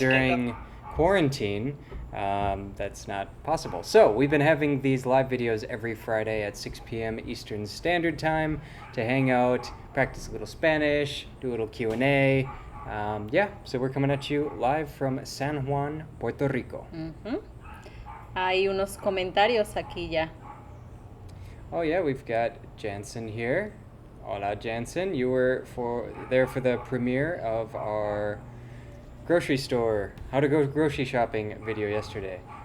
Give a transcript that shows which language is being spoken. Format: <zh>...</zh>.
<en>during quarantine, that's not possible. So we've been having these live videos every Friday at 6 p.m. Eastern Standard Time to hang out, practice a little Spanish, do a little Q&A. So we're coming at you live from San Juan, Puerto Rico. Ujú.</en> <es>Hay unos comentarios aquí ya.</es> <en>Oh yeah, we've got Jansen here.</en> <es>Hola</es> <en>Jansen, you were there for the premiere of our grocery store, how to go grocery shopping video yesterday.</en>